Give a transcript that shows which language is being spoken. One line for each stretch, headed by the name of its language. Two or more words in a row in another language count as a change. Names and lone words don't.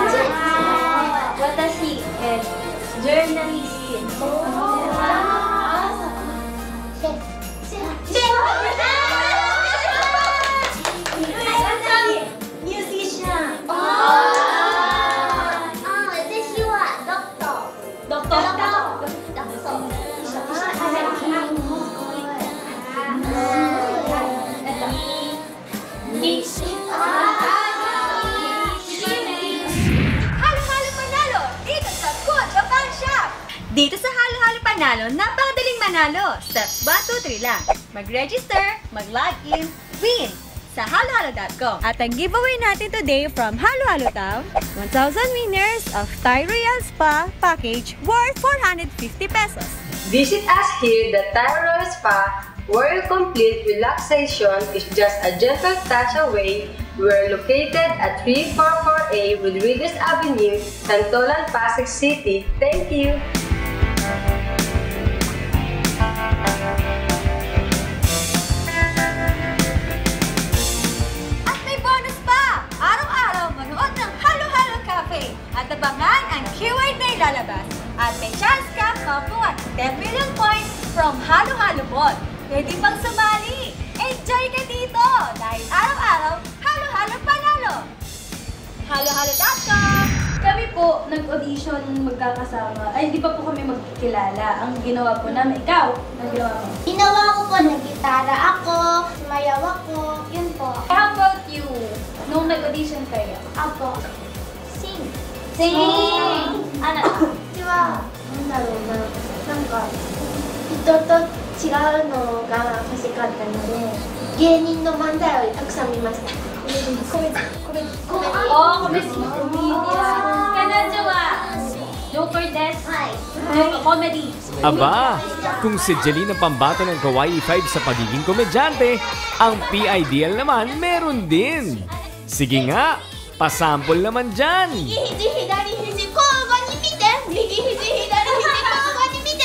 Japanese: 私、ジャーナリスト。ミュージシャン。私はドクター。ドクター。
Filipino: Dito sa Halo-Halo Panalo, napakadaling manalo. Steps 1, 2, 3 lang. Mag-register, mag-login, win sa halohalo.com. At ang giveaway natin today from Halo-Halo Town, 1,000 winners of Thai Royal Spa
English: package worth 450 pesos. Visit us here, the Thai Royal Spa, where your complete relaxation is just a gentle touch away. We're located at 344A Rodriguez Avenue, Santolan, Pasig City. Thank you!
Filipino: At may bonus pa! Araw-araw manood ng Halo-Halo Cafe at abangan ang keyword na ilalabas. At may chance ka makuha 10
English: million points from
Filipino: Halo-Halo Ball. Pwede pang sumali! Enjoy ka dito! Dahil araw-araw, Halo-Halo Panalo! Halohalo.com. Kami po, nag-audition magkakasama. Ay, hindi pa po kami magkikilala. Ang ginawa po namin, ikaw, ang ginawa mo? Ginawa ko po, nag-gitara ako, sumayaw ako, yun po.
English: How about you?
Filipino: Nung nag-audition kayo? Ako, sing. Sing! Ano?
Japanese: 私は、なんだろうな、なんか、人と違うのが欲しかったので、芸人の漫才をたくさん見ました。コメディ。
English: Oh, comedy.
Japanese: 彼女はジョーカーです. Comedy.
Filipino: Aba, kung si Jelina pambato ng Kawaii 5 sa pagiging komedyante, ang PIDL naman meron din. Sige nga, pasample naman dyan.
Japanese: 右肘左肘交互に見て。右肘左肘交互に見て。